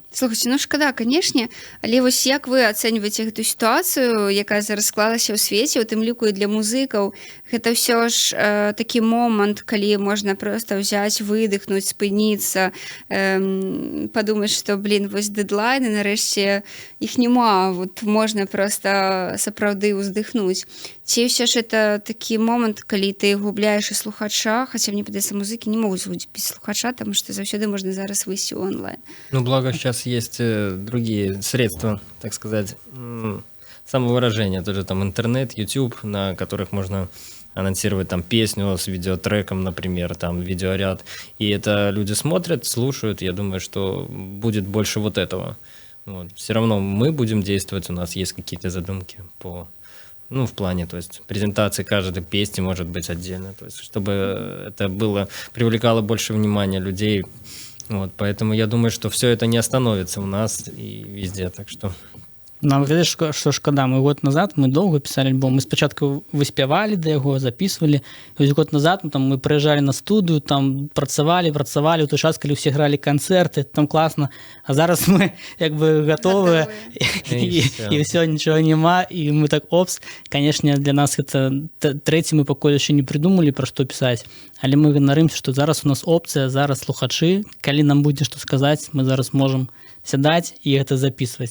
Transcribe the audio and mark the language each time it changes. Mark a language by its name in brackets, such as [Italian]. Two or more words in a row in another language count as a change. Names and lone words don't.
[Belarusian] Слухайте, шкада, канешне, але вось як вы ацэньваеце гэту сітуацыю, якая зараз склалася ў свеце, у тым ліку і для музыкаў, гэта ўсё ж такі момант, калі можна проста ўзяць, выдыхнуць, спыніцца, падумаць, што, вось дэдлайны, нарэшце іх няма, можна проста сапраўды ўздыхнуць. Ці ўсё ж это такі момант, калі ты губляеш і слухача, хаця мне падаецца, музыкі не могуць быць без слухача, таму што заўсёды можна зараз выйсці ў онлайн. [Russian] Благо сейчас есть другие средства, так сказать, самовыражения, тоже там интернет, YouTube, на которых можно анонсировать там песню с видеотреком, например, там видеоряд, и это люди смотрят, слушают, я думаю, что будет больше вот этого. Все равно мы будем действовать, у нас есть какие-то задумки в плане, то есть презентации каждой песни может быть отдельно, то есть чтобы это привлекало больше внимания людей. Поэтому я думаю, что все это не остановится у нас и везде, так что... [Belarusian] Нам ведаеш, што шкада, год назад мы доўга пісалі альбом, мы спачатку выспявалі да яго, записывалі, і вось год назад мы прыязджалі на студыю, там працавалі, у той час, калі ўсе гралі канцэрты, там класна, а зараз мы гатовыя, і ўсё, нічога няма, і мы так, канешне, для нас гэта трэці мы пакуль яшчэ не прыдумалі, пра што пісаць, але мы ганарымся, што зараз у нас опцыя, зараз слухачы, калі нам будзе што сказаць, мы зараз можам сядаць і гэта записываць.